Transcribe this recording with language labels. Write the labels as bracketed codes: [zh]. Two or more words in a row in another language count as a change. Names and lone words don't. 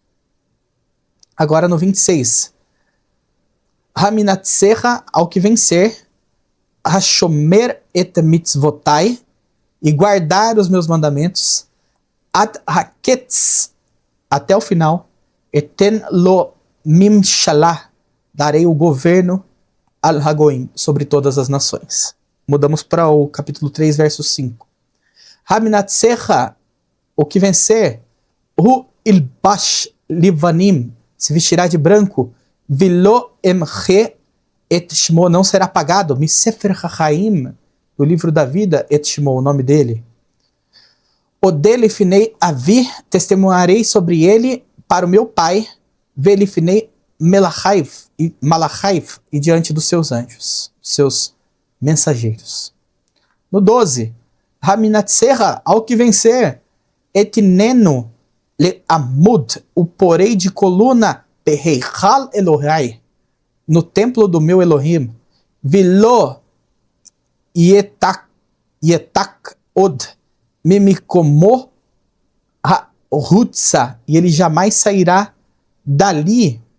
[pt] Agora no 26, Haminatsecha, ao que vencer, [he] השומר את מצותי, [pt] e guardar os meus mandamentos, [he] עד הקץ, [pt] até o final, [he] אתן לו ממשלה, [pt] darei o governo [he] על הגוים, [pt] sobre todas as nações. Mudamos para o capítulo 3, verso 5. Haminatsecha, o que vencer, [he] הוא ילבש לבנים, [pt] se vestirá de branco, [he] ולא אמחה את שמו, [pt] não será apagado, [he] מספר החיים, [pt] do livro da vida, [he] את שמו, [pt] o nome dele. [he] אודה לפני אבי, [pt] testemunharei sobre ele para o meu pai, [he] ולפני מלאכיו, [pt] e diante dos seus anjos, seus mensageiros. No 12, Haminatserra, ao que vencer, [he] אתננו לעמוד, [pt] o porei de coluna, [he] בהיכל אלהי, [pt] no templo do meu Elohim, [he] ולא יצא עוד ממקומו החוצה, [pt] e ele jamais sairá dali.